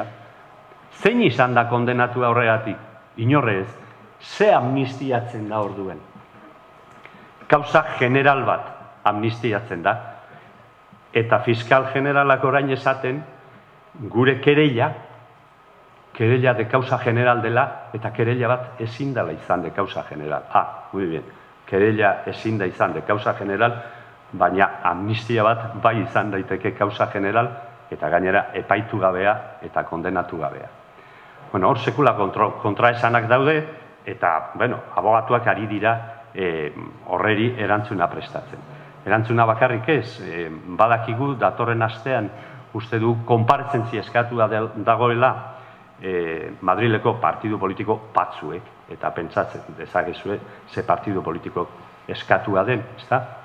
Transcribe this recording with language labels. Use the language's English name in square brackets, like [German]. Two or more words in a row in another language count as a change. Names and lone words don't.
[Basque] Zein izan da kondenatua horregatik? Inorre ez. Ze amnistiatzen da orduen? Kausa general bat amnistiatzen da. Eta fiskal generalak orain esaten, gure kereila [Spanish] de causa general [Basque] dela, eta kereila bat ezin dela izan [Spanish] de causa general. Muy bien, [Basque] kereila ezin da izan [Spanish] de causa general, [Basque] baina amnistia bat bai izan daiteke [Spanish] causa general, [Basque] eta gainera epaitu gabea eta kondenatu gabea. Bueno, hor sekula kontraesanak daude, eta, bueno, abogatuak ari dira horreri erantzuna prestatzen. Erantzuna bakarrik ez, badakigu datorren astean uste du konparezentzia eskatua dagoela Madrileko partidu politiko batzuek, eta pentsatzen dezakezue ze partidu politiko eskatua den, ezta?